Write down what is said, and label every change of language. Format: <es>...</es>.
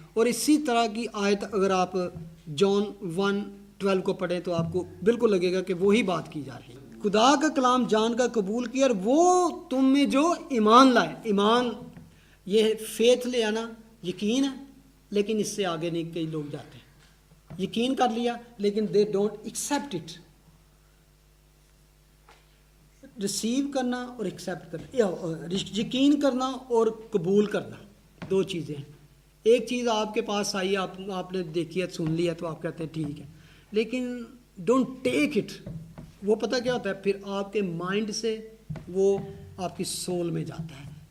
<ur>اور اسی طرح کی آیت اگر آپ جان 1:12 کو پڑھیں تو آپ کو بالکل لگے گا کہ وہی بات کی جا رہی ہے. خدا کا کلام جان کر قبول کیا اور وہ تم میں جو ایمان لائے. ایمان یہ فیتھ لے آنا، یقین ہے، لیکن اس سے آگے نہیں کئی لوگ جاتے ہیں. یقین کر لیا لیکن</ur> <en>They don't accept it.</en> <ur>Receive کرنا اور ایکسیپٹ کرنا، یقین کرنا اور قبول کرنا، 2 چیزیں ہیں. ایک چیز آپ کے پاس آئی، آپ نے دیکھی ہے، سن لیا، تو آپ کہتے ہیں ٹھیک ہے، لیکن</ur> <en>Don't take it.</en> <ur>وہ پتہ کیا ہوتا ہے پھر آپ کے مائنڈ سے وہ آپ کی سول میں جاتا ہے.</ur>